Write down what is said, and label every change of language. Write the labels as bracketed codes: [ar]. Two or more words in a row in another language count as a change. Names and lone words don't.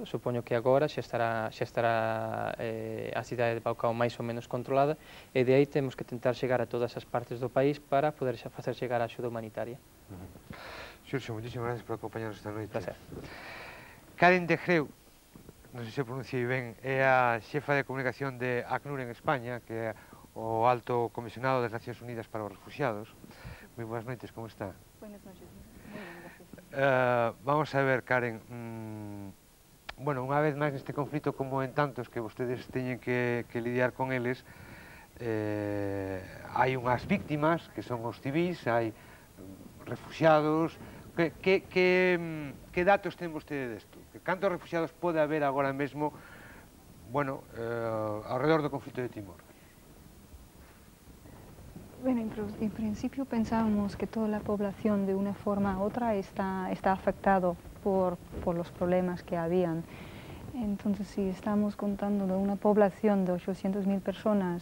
[gl] Supoño que agora xa estará a cidade de Baucau máis ou menos controlada, e de aí temos que tentar chegar a todas as partes do país para poder facer chegar a axuda humanitaria. Xurxo, moitísimas gracias por acompañarnos esta noite. Placer. Karen de Greu, non sei se pronunciei ben, é a xefa de comunicación de ACNUR en España, que é o Alto Comisionado das Nacións Unidas para os Refugiados. Moi boas noites, como está? [es] Buenas noches, muy bien, gracias. [gl] Vamos a ver, Karen, bueno, unha vez máis neste conflito como en tantos que vostedes teñen que lidiar con eles, hai unhas víctimas que son os civis, hai refugiados. Que datos ten vostede desto? Cantos refugiados pode haber agora mesmo, bueno, ao redor do conflito de Timor? [es] Bueno, en principio pensábamos que toda la población de una forma u otra está afectado por los problemas que habían. Entonces, si estamos contando de una población de 800.000 personas...